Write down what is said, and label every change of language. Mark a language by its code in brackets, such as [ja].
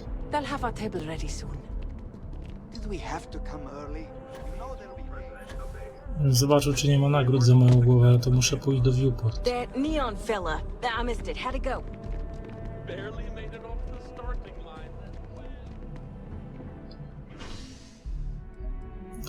[en] They'll have our table ready soon. Did we have to come early? [pl] Zobaczył, czy nie ma nagród za moją głowę, to muszę pójść do viewport. [en] That neon fella. I missed it. How'd it go? Barely made it off the starting line.